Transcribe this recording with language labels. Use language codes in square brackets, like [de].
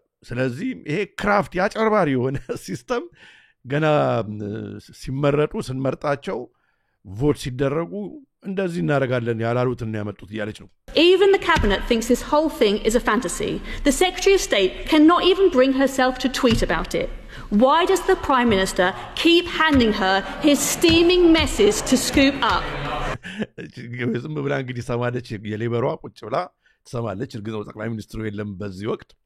[am] ስለዚህ ይሄ ክራፍት ያጨርባሪ የሆነ ሲስተም ገና ሲመረጡ ስንመርጣቸው ቮት ሲደረጉ እንደዚህ እናረጋለን ያላሉትን ያመጡት ያለች ነው [en] Even the cabinet thinks this whole thing is a fantasy. The Secretary of State cannot even bring herself to tweet about it. Why does the Prime Minister keep handing her his steaming messes to scoop up? [am] ዝም ብላ እንግዲህ ሰማለች የሌበሯ ቁጭ ብላ ሰማለች እርግጠው ጠቅላይ ሚኒስትሩ የለም በዚህ ወቅት